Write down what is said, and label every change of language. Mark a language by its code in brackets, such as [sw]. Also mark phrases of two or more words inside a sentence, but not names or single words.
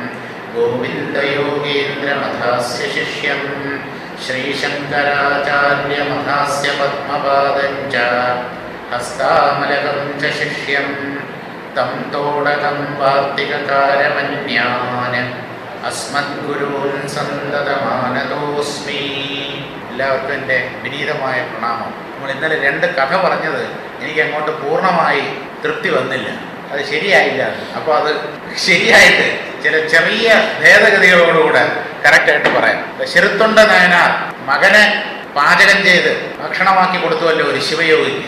[sa] गोविन्दयोगीन्द्रमथास्य शिष्यं श्रीशङ्कराचार्यमथास्य पद्मपादं च हस्तामलकं च शिष्यं तं तोडकं वार्तिककारमन्यान् अस्मद्गुरून् सन्ततमानतोऽस्मि. [ml] എല്ലാവർക്കും എൻ്റെ വിനീതമായ പ്രണാമം. നമ്മൾ ഇന്നലെ 2 കഥ പറഞ്ഞത് എനിക്ക് അങ്ങോട്ട് പൂർണ്ണമായി തൃപ്തി വന്നില്ല, അത് ശരിയായില്ല. അപ്പോൾ അത് ശരിയായിട്ട് ചില ചെറിയ ഭേദഗതികളോടുകൂടെ കറക്റ്റായിട്ട് പറയാം. ചെറുത്തൊണ്ട നായനാർ മകനെ പാചകം ചെയ്ത് ഭക്ഷണമാക്കി കൊടുത്തുവല്ലോ ഒരു ശിവയോഗിക്ക്.